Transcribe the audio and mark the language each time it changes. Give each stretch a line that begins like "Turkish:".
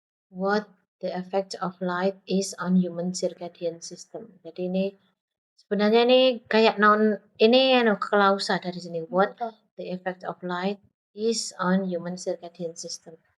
English: What the effect of light is on human circadian system.
Indonesian: Jadi ini sebenarnya ini kayak noun ini klausa dari sini.
English: What the effect of light is on human circadian system.